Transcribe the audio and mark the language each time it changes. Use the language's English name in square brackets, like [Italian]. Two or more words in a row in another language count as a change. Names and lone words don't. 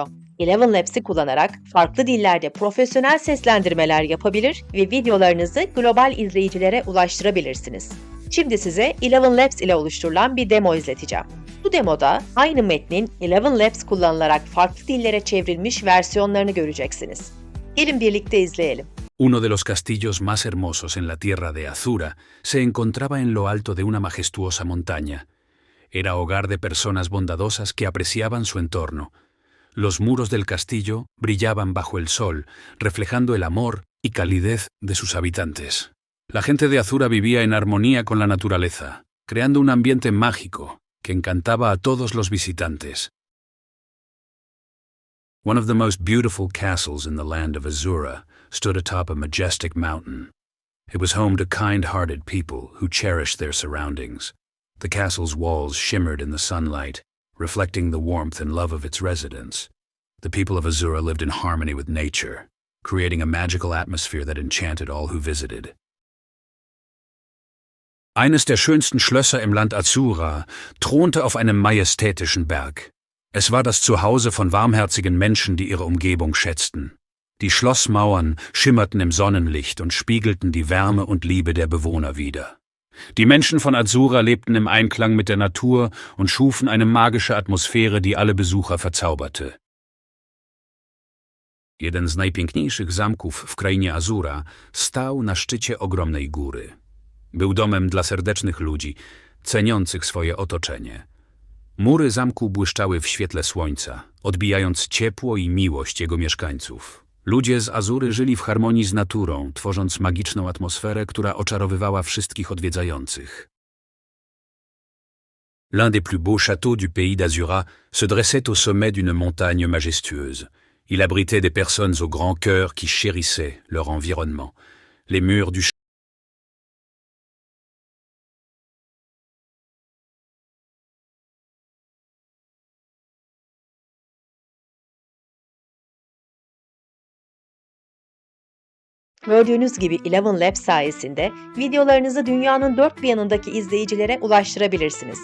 [Turkish] Eleven Labs'i kullanarak farklı dillerde profesyonel seslendirmeler yapabilir ve videolarınızı global izleyicilere ulaştırabilirsiniz. Şimdi size Eleven Labs ile oluşturulan bir demo izleteceğim. Bu demoda aynı metnin Eleven Labs kullanılarak farklı dillere çevrilmiş versiyonlarını göreceksiniz. Gelin birlikte izleyelim. [Spanish] Uno de los castillos más hermosos en la tierra de Azura se encontraba en lo alto de una majestuosa montaña. Era hogar de personas bondadosas que apreciaban su entorno. Los muros del castillo brillaban bajo el sol, reflejando el amor y calidez de sus habitantes. La gente de Azura vivía en armonía con la naturaleza, creando un ambiente mágico que encantaba a todos los visitantes. [English] One of the most beautiful castles in the land of Azura stood atop a majestic mountain. It was home to kind-hearted people who cherished their surroundings. The castle's walls shimmered in the sunlight, reflecting the warmth and love of its residents. The people of Azura lived in harmony with nature, creating a magical atmosphere that enchanted all who visited. [German] Eines der schönsten Schlösser im Land Azura thronte auf einem majestätischen Berg. Es war das Zuhause von warmherzigen Menschen, die ihre Umgebung schätzten. Die Schlossmauern schimmerten im Sonnenlicht und spiegelten die Wärme und Liebe der Bewohner wider. Die Menschen von Azura lebten im Einklang mit der Natur und schufen eine magische Atmosphäre, die alle Besucher verzauberte. [Polish] Jeden z najpiękniejszych zamków w krainie Azura stał na szczycie ogromnej góry. Był domem dla serdecznych ludzi, ceniących swoje otoczenie. Mury zamku błyszczały w świetle słońca, odbijając ciepło i miłość jego mieszkańców. Ludzie z Azury żyli w harmonii z naturą, tworząc magiczną atmosferę, która oczarowywała wszystkich odwiedzających. [French] L'un des plus beaux châteaux du pays d'Azura se dressait au sommet d'une montagne majestueuse. Il abritait des personnes au grand cœur qui chérissaient leur environnement. Les murs du [Turkish] Gördüğünüz gibi Eleven Labs sayesinde videolarınızı dünyanın dört bir yanındaki izleyicilere ulaştırabilirsiniz.